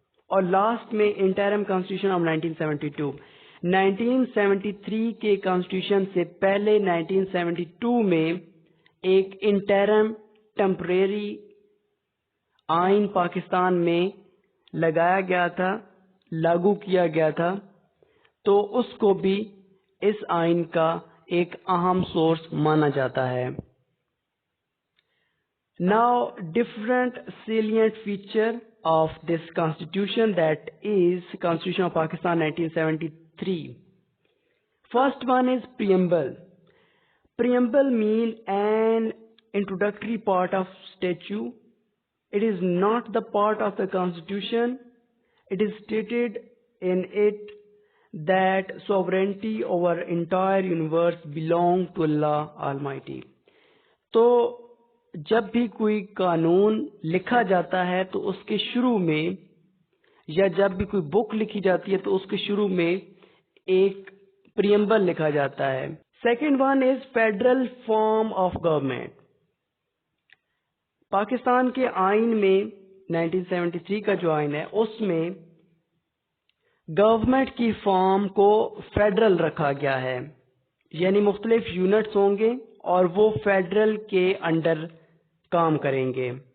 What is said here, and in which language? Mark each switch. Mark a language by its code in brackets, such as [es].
[ur] اور لاسٹ میں interim constitution of 1972. 1973 کے کانسٹیٹیوشن سے پہلے 1972 میں ایک انٹرم ٹیمپریری آئین پاکستان میں لگایا گیا تھا، لاگو کیا گیا تھا، تو اس کو بھی اس آئین کا ایک اہم سورس مانا جاتا ہے. [en] Now different salient feature of this constitution, that is Constitution of Pakistan 1973. First one is preamble. Preamble mean an introductory part of statute. It is not the part of the constitution. It is stated in it that sovereignty over entire universe belong to Allah Almighty. [ur] تو جب بھی کوئی قانون لکھا جاتا ہے تو اس کے شروع میں، یا جب بھی کوئی بک لکھی جاتی ہے تو اس کے شروع میں ایک پریمبل لکھا جاتا ہے. [en] Second one is federal form of government. [ur] Pakistan کے آئین میں 1973 کا جو آئین ہے اس میں گورنمنٹ کی فارم کو فیڈرل رکھا گیا ہے، یعنی مختلف یونٹس ہوں گے اور وہ فیڈرل کے انڈر کام کریں گے.